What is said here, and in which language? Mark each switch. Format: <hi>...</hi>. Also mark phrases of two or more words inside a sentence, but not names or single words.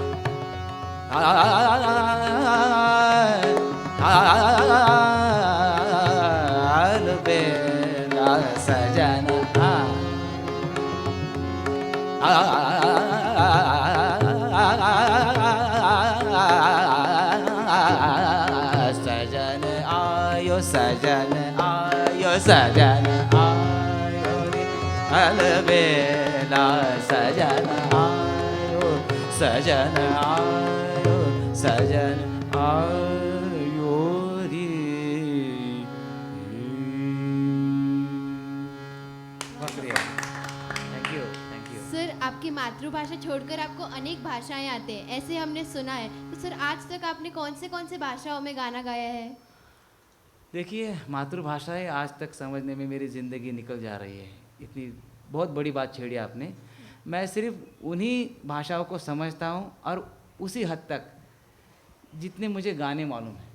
<hi>अलबेला सजन सजन आयो, सजन आयो, सजन आयो रे. अलबेला सजन आयो, सजन आयो, सजन आयो रे.</hi> <en>Thank you, thank you.</en> <hi>सर, आपकी मातृभाषा छोड़कर आपको अनेक भाषाएं आते हैं, ऐसे हमने सुना है. तो सर, आज तक आपने कौन से भाषाओं में गाना गाया है? देखिए, मातृभाषाएं आज तक समझने में मेरी ज़िंदगी निकल जा रही है. इतनी बहुत बड़ी बात छेड़ी आपने. मैं सिर्फ उन्हीं भाषाओं को समझता हूँ और उसी हद तक जितने मुझे गाने मालूम हैं.</hi>